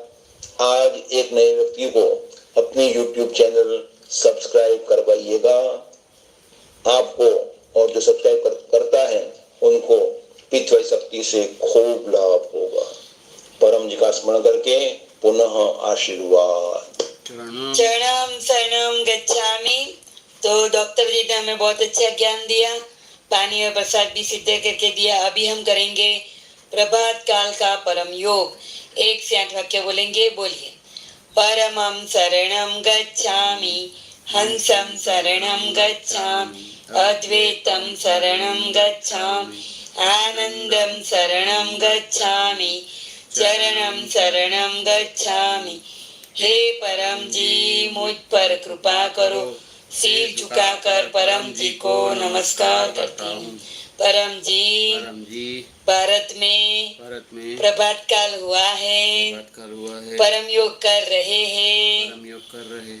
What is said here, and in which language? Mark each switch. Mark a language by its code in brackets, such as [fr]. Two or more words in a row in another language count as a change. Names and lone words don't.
[hi] आज एक नए व्यक्ति को अपनी [en] YouTube channel subscribe [hi] करवाइएगा। आपको और जो सब्सक्राइब करता है उनको पितृ शक्ति से खूब लाभ होगा। परम जी का स्मरण करके पुनः आशीर्वाद। [sa] चरणम शरणम गच्छामि। [hi] तो डॉक्टर जी ने हमें बहुत अच्छा ज्ञान दिया, पानी और प्रसाद भी सिद्ध करके दिया। अभी हम करेंगे प्रभात काल का परम योग। 1 से 8 वाक्य बोलेंगे, बोलिए। [sa] परमं शरणं गच्छामि, हंसं शरणं गच्छामि, अद्वैतं शरणं गच्छामि, आनंदं शरणं गच्छामि, चरणं शरणं गच्छामि। [hi] हे परम जी, मुझ पर कृपा करो। सिर झुकाकर परम जी को नमस्कार करती हूँ। परम जी, भारत में प्रभात काल हुआ है, परम योग कर रहे हैं।